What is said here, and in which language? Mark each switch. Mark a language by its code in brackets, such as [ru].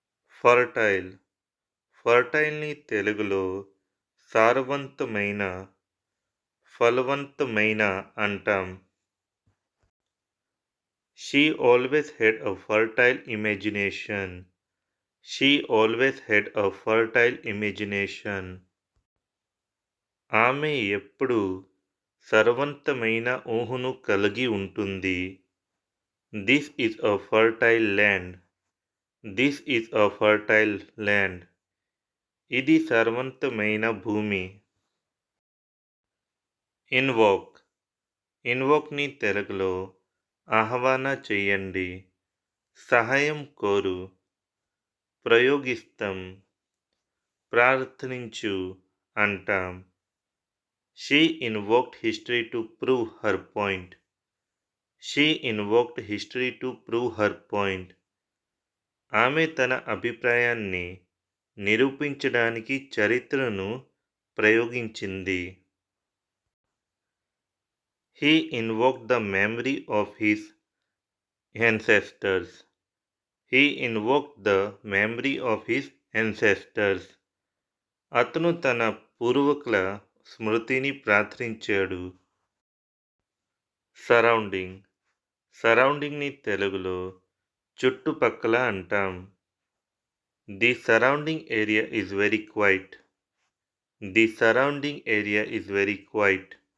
[te] Fertile ఫర్టైల్ని తెలుగులో సారవంతమైన, ఫలవంతమైన అంటాం. [en] She always had a fertile imagination. She always had a fertile imagination. [te] ఆమె ఎప్పుడూ సర్వంతమైన ఊహను కలిగి ఉంటుంది. [en] This is a fertile land. This is a fertile land. [te] ఇది సర్వంతమైన భూమి. ఇన్వోక్ ఇన్వోక్ని తెలుగులో ఆహ్వాన చెయ్యండి, సహాయం కోరు, ప్రయోగిస్తాం, ప్రార్థనించు అంటాం. [en] She invoked history to prove her point. She invoked history to prove her point. [te] ఆమె తన అభిప్రాయాన్ని నిరూపించడానికి చరిత్రను ప్రయోగించింది. [en] He invoked the memory of his ancestors. He invoked the memory of his ancestors. [te] అతను తన పూర్వీకుల స్మృతిని ప్రార్థించాడు. సరౌండింగ్ సరౌండింగ్ని తెలుగులో చుట్టుపక్కల అంటాం. [en] The surrounding area is very quiet. The surrounding area is very quiet.